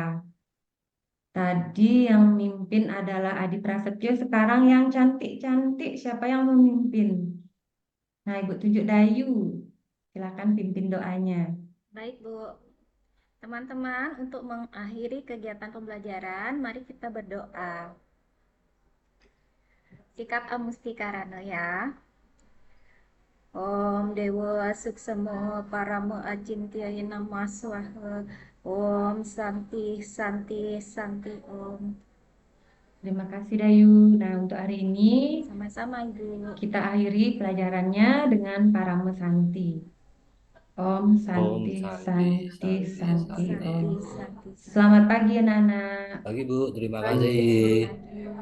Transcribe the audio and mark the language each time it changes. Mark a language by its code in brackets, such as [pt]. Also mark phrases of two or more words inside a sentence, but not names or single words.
[id] Tadi yang memimpin adalah Adi Prasetyo, sekarang yang cantik-cantik, siapa yang memimpin? Nah, Ibu tunjuk Dayu. Silakan pimpin doanya. Baik, Bu. Teman-teman, untuk mengakhiri kegiatan pembelajaran, mari kita berdoa. Sikap amustikarana ya. [sa] Om Dewa Suksemo Parama Acintya Nama Swaha. Om Santi Santi Santi Om. [id] Terima kasih Dayu. Nah, untuk hari ini Sama-sama Ibu. kita akhiri pelajarannya dengan [sa] Paramo Santi. Om Santi Santi Santi Santi. Om. Santi. [id] Selamat pagi anak-anak. Pagi, Bu. Terima Pagi, kasih. pagi.